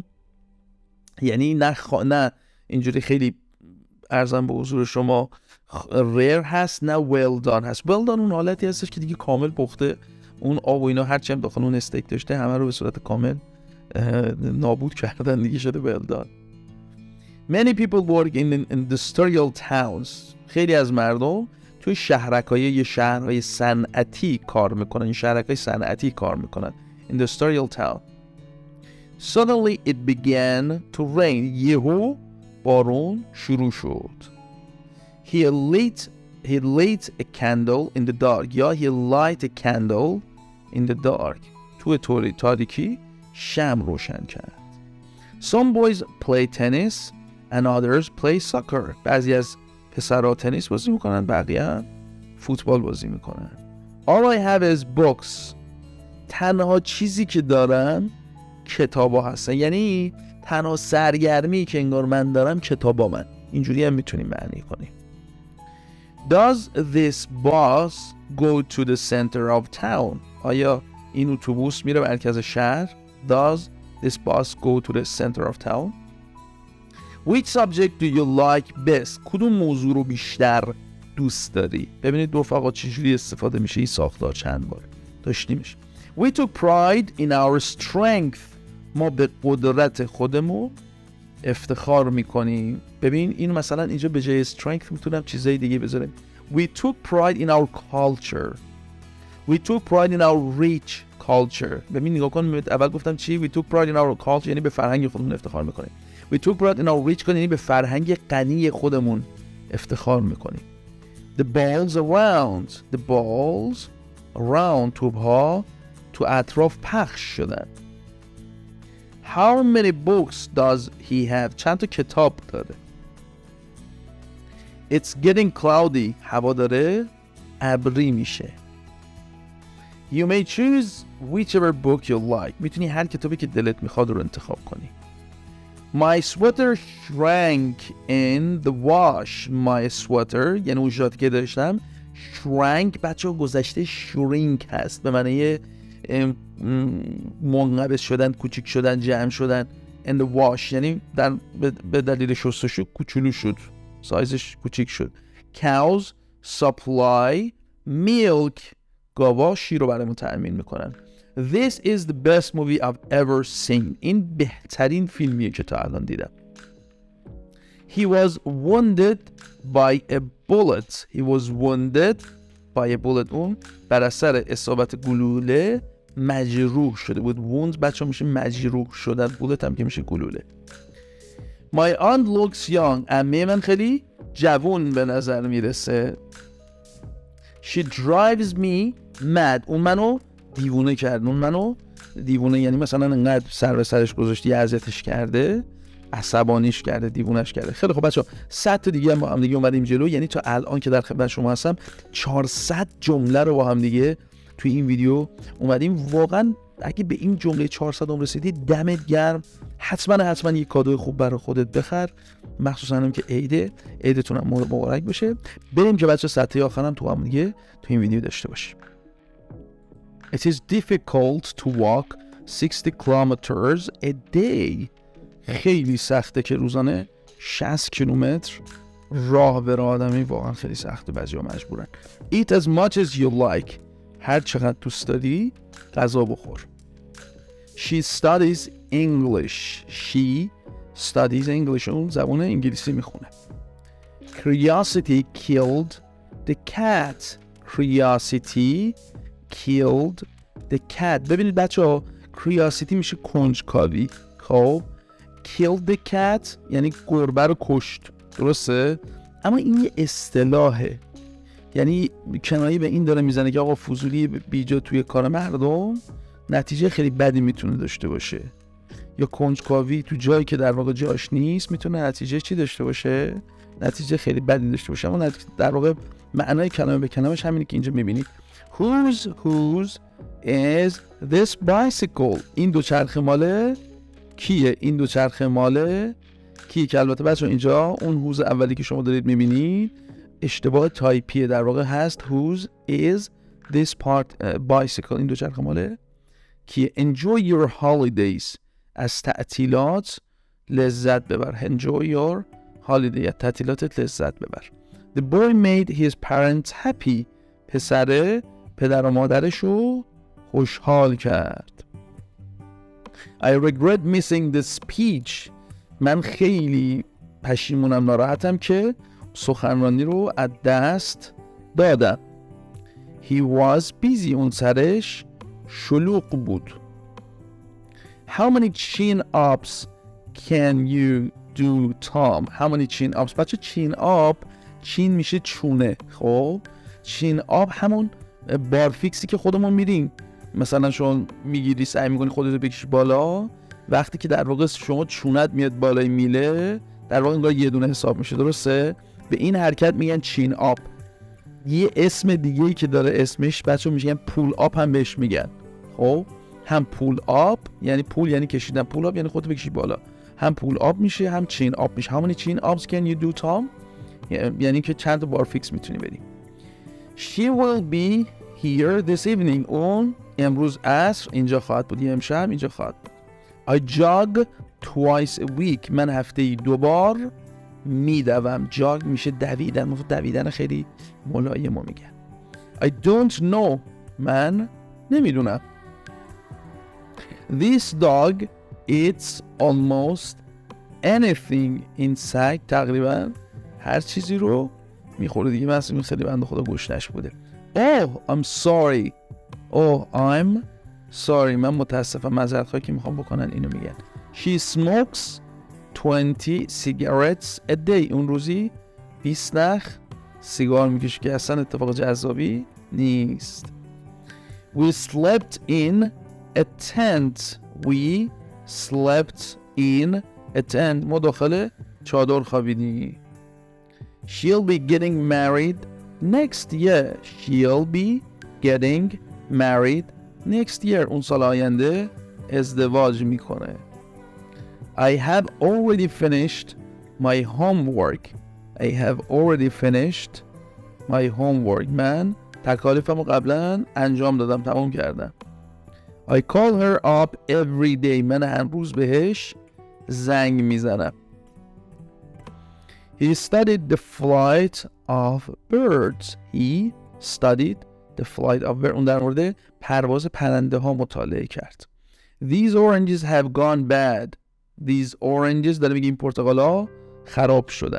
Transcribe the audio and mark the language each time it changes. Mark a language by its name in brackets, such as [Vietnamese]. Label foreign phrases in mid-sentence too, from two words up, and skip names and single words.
[Persian] یعنی نه اینجوری خیلی ارزم به حضور شما ریر هست، نه [English] well done [Persian] هست. [English] well done [Persian] اون حالتی هستش که دیگه کامل پخته اون آب و اینا هرچی هم داخل اون استیک داشته همه رو به صورت کامل نابود کردن دیگه، شده بلدان. [English] Many people work in industrial towns. [Persian] خیلی از مردم توی شهرهای صنعتی کار میکنن. این شهرهای صنعتی کار میکنن. [English] Industrial town. Suddenly it began to rain. [Persian] یهو بارون شروع شد. [English] He lit a candle in the dark. یا he light a candle in the dark. [Persian] توی تاریکی شمع روشن کرد. [English] Some boys play tennis and others play soccer. [Persian] بعضی از پسرها تنیس بازی میکنن، بقیه فوتبال بازی میکنن. [English] All I have is books. [Persian] تنها چیزی که دارم کتابا هستن. یعنی تنها سرگرمی که انگار من دارم کتابا من. اینجوری هم میتونیم معنی کنیم. [English] Does this bus go to the center of town? [Persian] آیا این اتوبوس میره مرکز شهر؟ [English] Does this bus go to the center of town? Which subject do you like best? [Persian] کدوم موضوع رو بیشتر دوست داری؟ ببینید رفقا چجوری استفاده میشه این ساختار چند بار داشتیمش. [English] We took pride in our strength. [Persian] ما به قدرت خودمون افتخار میکنیم. ببین این مثلا اینجا به جای strength میتونم چیزای دیگه بذارم. [English] We took pride in our culture. We took pride in our rich culture. [Persian] ببین نگاه کن، اول گفتم چی؟ [English] We took pride in our culture [Persian] یعنی به فرهنگ خودمون افتخار میکنیم. [English] We took pride in our rich culture [Persian] یعنی به فرهنگ غنی خودمون افتخار میکنیم. [English] The balls around [Persian] توپ‌ها تو اطراف پخش شدن. [English] How many books does he have? [Persian] چند تا کتاب داره؟ [English] It's getting cloudy. [Persian] هوا داره ابری میشه. [English] You may choose whichever book you like. [Persian] میتونی هر کتابی که دلت میخواد رو انتخاب کنی. [English] My sweater shrank in the wash. My sweater [Persian] یعنی اون ژاکتی که داشتم shrank بچه گذشته shrink هست به معنی منقبض شدن، کوچیک شدن، جمع شدن. [English] in the wash [Persian] یعنی به دلیل شستشو کوچولو شد، سایزش کوچیک شد. [English] cows supply milk. [Persian] گاوا شیر رو برامون تأمین میکنن. [English] This is the best movie I've ever seen. [Persian] این بهترین فیلمیه که تا الان دیدم. [English] He was wounded by a bullet. He was wounded by a bullet. [Persian] اون بر اثر اصابت گلوله مجروح شده بود. wound بچه میشه مجروح شدن، bullet هم که میشه گلوله. [English] My aunt looks young. [Persian] عمه من خیلی جوان به نظر میرسه. [English] She drives me mad. [Persian] اون منو دیوونه کرد. اون منو دیوونه یعنی مثلا انقدر سر به سرش گذاشتی، اذیتش کرده، عصبانیش کرده، دیوونش کرده. خیلی خب بچه‌ها 100 تا دیگه با هم دیگه اومدیم جلو. یعنی تا الان که در خدمت شما هستم 400 جمله رو با هم دیگه توی این ویدیو اومدیم. واقعا اگه به این جمله 400 رسیدی دمت گرم. حتما یه کادوی خوب برای خودت بخر، مخصوصا هم که عیدتون هم مبارک باشه. بریم که بچه سطح آخرم تو هم دیگه تو این ویدیو داشته باشیم. [English] It is difficult to walk 60 kilometers a day. [Persian] خیلی سخته که روزانه 60 کیلومتر راه بره آدمی. واقعا خیلی سخته، بعضی‌ها مجبورن. [English] Eat as much as you like. [Persian] هر چقدر دوست داری غذا بخور. [English] She studies English. She studies English. [Persian] اون زبان انگلیسی میخونه. [English] Curiosity killed the cat. Curiosity killed the cat. [Persian] ببینید بچه ها curiosity میشه کنجکاوی. خب [English] killed the cat [Persian] یعنی گربه رو کشت، درسته؟ اما این یه اصطلاحه، یعنی کنایه به این داره میزنه که آقا فضولی بیجا توی کار مردم نتیجه خیلی بدی میتونه داشته باشه، یا کنجکاوی تو جایی که در واقع جاش نیست میتونه نتیجه چی داشته باشه؟ نتیجه خیلی بدی داشته باشه. اما در واقع معنای کلمه به کلمش همینه که اینجا میبینید. [English] Whose is this bicycle? [Persian] این دوچرخه ماله کیه؟ این دوچرخه ماله کیه؟ که البته بچه اینجا اون هوز اولی که شما دارید میبینید اشتباه تایپیه، در واقع هست [English] whose is this bicycle. [Persian] این دوچرخه ماله کیه؟ [English] Enjoy your holidays. [Persian] از تعطیلات لذت ببر. [English] Enjoy your holiday. [Persian] از تعطیلاتت لذت ببر. [English] The boy made his parents happy. [Persian] پسر پدر و مادرشو خوشحال کرد. [English] I regret missing the speech. [Persian] من خیلی پشیمونم، ناراحتم که سخنرانی رو از دست دادم. [English] He was busy. [Persian] اون سرش شلوغ بود. [English] How many chin-ups can you do, Tom? How many chin-ups? [Persian] بچه chin-up، چین میشه چونه. خب chin-up همون بارفیکسی که خودمون میریم، مثلا شما میگیری سعی میکنی خودتو بکشی بالا، وقتی که در واقع شما چونت میاد بالای میله، در واقع انگار یه دونه حساب میشه. درسته؟ به این حرکت میگن [English] chin up. [Persian] یه اسم دیگه ای که داره اسمش بچه میگن [English] pull up [Persian] هم بهش میگن. خب هم [English] pull up [Persian] یعنی پول یعنی کشیدن، [English] pull up [Persian] یعنی خودتو بکشی بالا، هم [English] pull up [Persian] میشه هم [English] chin up [Persian] میشه. [English] How many chin ups can you do, Tom؟ [Persian] یعنی که چند تا بارفیکس میتونی بدی. [English] She will be here this evening. [Persian] اون امروز عصر اینجا خواهد بود، امشب اینجا خواهد بود. [English] I jog twice a week. [Persian] من هفته‌ای 2 بار میدوم. جاگ میشه دویدن، دویدن خیلی ملایم رو میگن. [English] I don't know. [Persian] من نمیدونم. [English] This dog eats almost anything. [Persian] این سگ تقریبا هر چیزی رو میخوره دیگه. مثلا خیلی بنده خدا گوشتش بوده. [English] Oh, I'm sorry. Oh, I'm sorry. [Persian] من متاسفم، معذرت خواهی که میخوام بکنن اینو میگن. [English] She smokes 20 cigarettes a day. [Persian] اون روزی 20 نخ سیگار میکشه که اصلا اتفاق جذابی نیست. [English] We slept in a tent. We slept in a tent. [Persian] ما داخل چادر خوابیدیم. [English] She'll be getting married next year. She'll be getting married next year. [Persian] اون سال آینده ازدواج میکنه. [English] I have already finished my homework. I have already finished my homework. [Persian] من تکالیفمو قبلا انجام دادم، تمام کردم. [English] I call her up every day. [Persian] من هر روز بهش زنگ میزنم. [English] He studied the flight of birds. He studied the flight of birds. [Persian] اون در مورد پرواز پرنده ها مطالعه کرد. [English] These oranges have gone bad. These oranges [Persian] داره میگه این پرتقالا خراب شدن.